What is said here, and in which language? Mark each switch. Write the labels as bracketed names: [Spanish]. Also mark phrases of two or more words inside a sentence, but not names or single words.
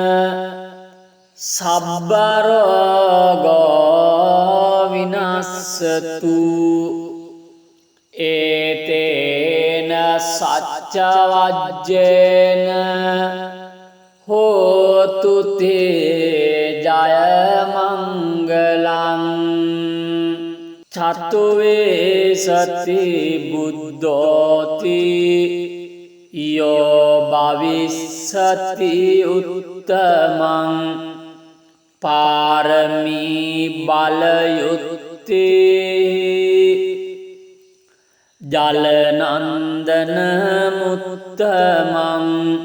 [Pali] සබ්බ රෝගෝ විනාශතු ඒතේන සච්ච වජ්ජේන හෝතු තේ ජය මංගලං චතුවේ සති බුද්ධෝති යෝ භවිස්සති උත්තමං පාරමී බලයුත්තේ ජලනන්දන මුත්තමං